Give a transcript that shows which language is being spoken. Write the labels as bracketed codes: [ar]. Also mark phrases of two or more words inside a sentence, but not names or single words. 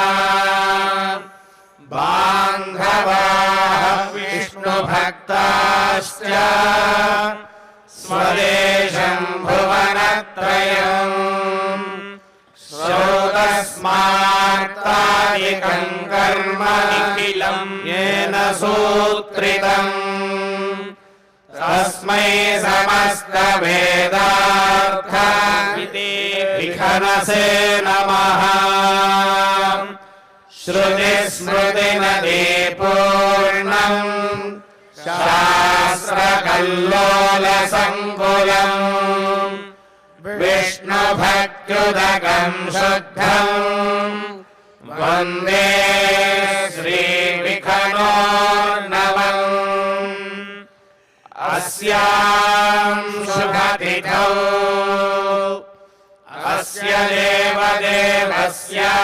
[sa] బాంధవాః విష్ణుభక్తాశ్చ స్వదేశం భువనత్రయం శ్రోతస్మాత్తాదికం కర్మ నిఖిలం येन సూత్రితం తస్మై సమస్త వేదార్థ విఖనసే నమః. శ్రుతి స్మృతి నదే పూర్ణం శాస్త్ర కల్లోల సంకులం విష్ణు భక్తి भक्त्युदकं शुद्धम् वन्दे श्रीविखनोर्नवम् अस्यां शुभतिथौ अस्य देवदेवस्य